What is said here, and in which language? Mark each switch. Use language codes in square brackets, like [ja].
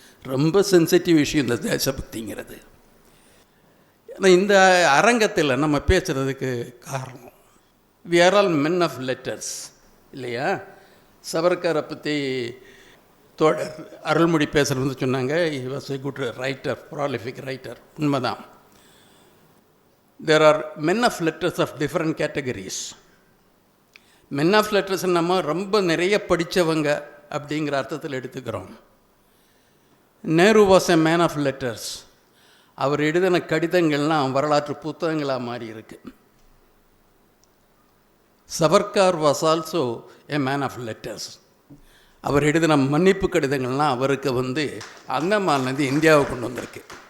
[ta] ரொம்ப சென்சிட்டிவ் விஷயம் இந்த தேசபக்திங்கிறது. இந்த அரங்கத்தில் நம்ம பேசுகிறதுக்கு காரணம் [en] we are all men of letters [ta] இல்லையா? சவர்கரை பற்றி தோழர் அருள்மொழி பேசுகிறது சொன்னாங்க. [en] he was a good writer, prolific writer. [ta] உண்மைதான். [en] there are men of letters of different categories. men of letters [ta] நம்ம ரொம்ப நிறைய படித்தவங்க அப்படிங்கிற அர்த்தத்தில் எடுத்துக்கிறோம். Nehru [en] Was a man of letters. [ta] அவர் எழுதின கடிதங்கள்லாம் வரலாற்று புத்தகங்களாக மாறி இருக்கு. Savarkar [en] Was also a man of letters. [ta] அவர் எழுதின மன்னிப்பு கடிதங்கள்லாம் அவருக்கு அந்தமானது இந்தியாவை கொண்டு வந்திருக்கு.